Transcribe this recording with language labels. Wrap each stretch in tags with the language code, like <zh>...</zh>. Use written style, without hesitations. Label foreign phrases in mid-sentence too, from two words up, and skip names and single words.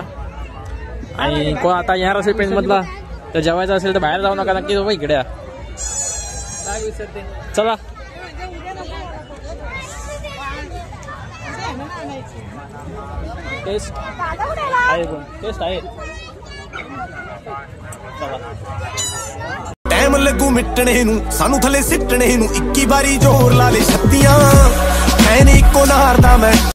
<mr>आणि कोण आता येणार असेल पेन मधला तर जेवायचं असेल तर बाहेर जाऊ नका, नक्की बाबा इकडे या. चला टेस्ट आहे.</mr> <pa>ਟਾਈਮ ਲੱਗੂ ਮਿਟਣੇ ਨੂੰ ਸਾਨੂੰ ਥੱਲੇ ਸਿੱਟਣੇ ਨੂੰ 21 ਵਾਰੀ ਜ਼ੋਰ ਲਾ ਲੈ ਛੱਤੀਆਂ ਐ ਨੀ ਇੱਕੋ ਨਾਰ ਦਾ ਮੈਂ</pa>